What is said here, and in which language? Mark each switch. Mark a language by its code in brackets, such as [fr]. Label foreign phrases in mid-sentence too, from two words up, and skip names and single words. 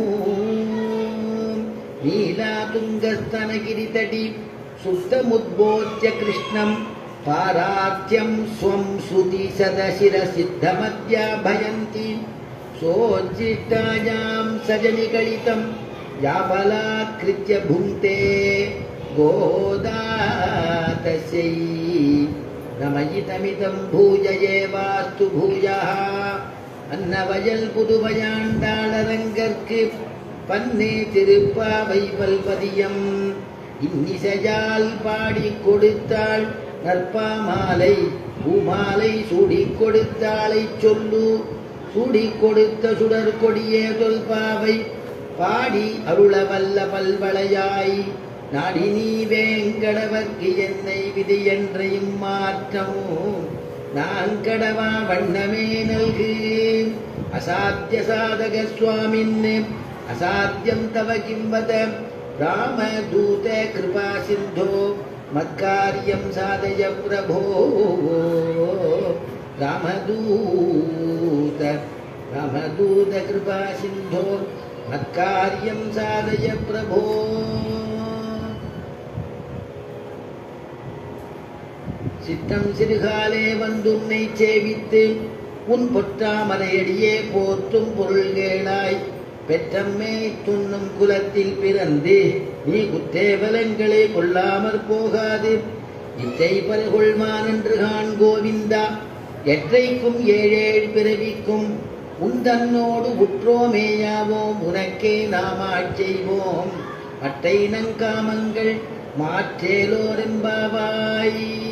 [sa] नीलातुङ्गस्तनगिरितटी सुप्तमुद्बोध्य कृष्णं पारात्यं स्वं श्रुतिशतशिरसिद्धमध्याभयन्ती सोज्जिष्टायां सजनिकलितं याबलाकृत्य भुङ्क्ते गोदा तस्यै नमयितमिदं भूयये वास्तु भूयः [ta] அன்னவயல் புதுவையாண்டாளரங்கர்க்கு பன்னு திருப்பாவை பல்பதியம் இன்னிசையால் பாடி கொடுத்தாள் நற்பாமாலை பூமாலை சூடி கொடுத்தாளை சொல்லு சூடி கொடுத்த சுடர் கொடியே தொல்பாவை பாடி அருளவல்ல பல்வளையாய் நாடி நீ வேங்கடவர்க்கு என்னை விதி என்றையும் மாற்றமோ நான் கடவா வண்ணமே நல்கு [sa] असाध्य साधक स्वामिन् असाध्यं तव किं वद रामदूत कृपा सिन्धो मत्कार्यं साधय प्रभो रामदूत कृपा सिन्धो मत्कार्यं साधय प्रभो। [ta] சித்தம் சிறுகாலே வந்துன்னை சேவித்து உன் பொற்றாமரையடியே போற்றும் பொருள்கேளாய் பெற்றம்மே துண்ணும் குலத்தில் பிறந்து நீ குற்றேவலங்களை கொள்ளாமற் போகாது இற்றை பல்கொள்மான் என்று காண் கோவிந்தா எற்றைக்கும் ஏழேழ் பிறவிக்கும் உந்தன்னோடு உற்றோமேயாவோம் உனக்கே நாமாட் செய்வோம் மற்றை நங்காமங்கள் மாற்றேலோரெம்பாவாய்.